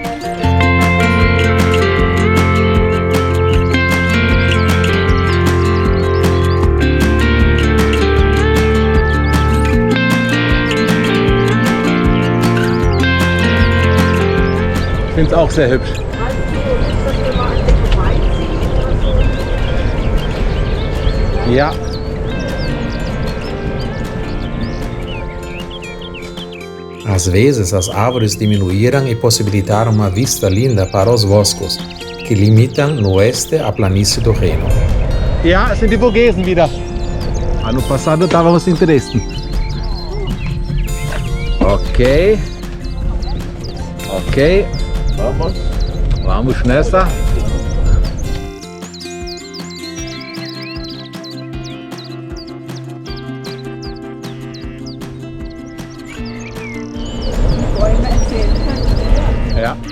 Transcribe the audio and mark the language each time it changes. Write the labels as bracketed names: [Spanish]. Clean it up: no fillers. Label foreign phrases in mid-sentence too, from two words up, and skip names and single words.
[German] Ich finde es auch sehr hübsch. Ja. [Portuguese] Às vezes, as árvores diminuíram e possibilitaram uma vista linda para os bosques, que limitam no oeste a planície do Reno. [German] Ja, es sind die Vogesen wieder. [Portuguese] Ano passado estávamos em Dresden. Ok. Ok. Vamos nessa. [German] Ja.